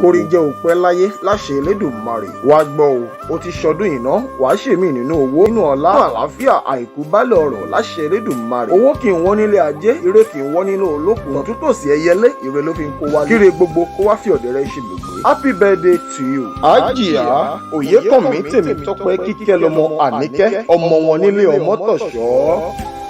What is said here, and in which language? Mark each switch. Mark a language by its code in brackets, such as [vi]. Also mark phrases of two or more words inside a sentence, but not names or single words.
[yo] Kórí jẹ́ o pẹ́ láyé láṣẹ Elédùmarè. Wá gbọ́ o, o ti ṣọdún yìí ná, wà á ṣèmí nínú owó, nínú ọlá, nínú àlàáfíà, àìkú bálẹ̀ ọrọ̀ láṣẹ Elédùmarè. Owó kì í wọ́n nílé ajé, ire kì í wọ́n nínú olókùn. Tọ̀tún tòsì ẹyẹlé, ire ló fi ń kó wálé. Kíre gbogbo kó wá fi ọ̀dẹ̀ rẹ ṣe gbogbo. [en] Happy birthday to you. [yo] Hajiya Oyèkánmi Tèmítọ́pẹ́ Kíkẹ́lọmọ Àníkẹ́, ọmọ wọn nílé Ọmọ́tọ̀ṣọ́.